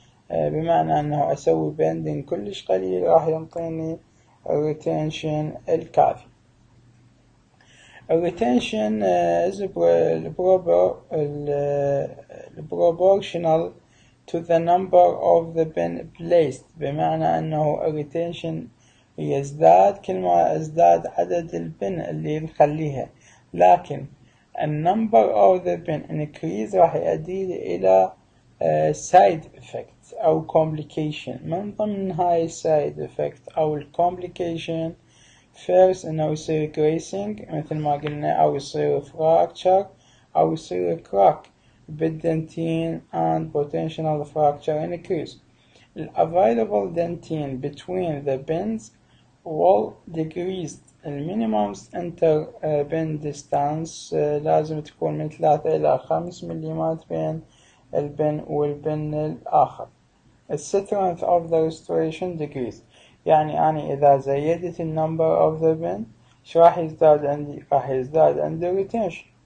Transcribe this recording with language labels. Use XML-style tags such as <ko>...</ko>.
<ar>بمعنى أنه أسوي</ar> <en>bending</en> <ar>كلش قليل راح ينطيني الريتنشن الكافي.</ar> <en>الريتنشن is proportional to the number of the bin placed.</en> <ar>بمعنى أنه الريتنشن يزداد كل ما ازداد عدد البن اللي نخليها، لكن النمبر of the bin increase راح يؤدي إلى</ar> <en>side effect</en> <ar>أو</ar> <en>complication.</en> <ar>من ضمن هاي</ar> <en>side effect</en> <ar>أو complication first إنه يصير gracing مثل ما قلنا، أو يصير fracture أو يصير crack بالدنتين and</ar> <en>potential fracture increase. Available dentine between the bins will decrease. minimum inter bin distance</en> <ar>لازم تكون من 3 إلى 5 مليمات بين البن والبن الآخر.</ar> <en>strength of the restoration decrease،</en> <ar>يعني أنا إذا زيدت</ar> <en>number of the bin</en> <ar>إيش راح يزداد عندي؟ راح يزداد عندي retention.</ar>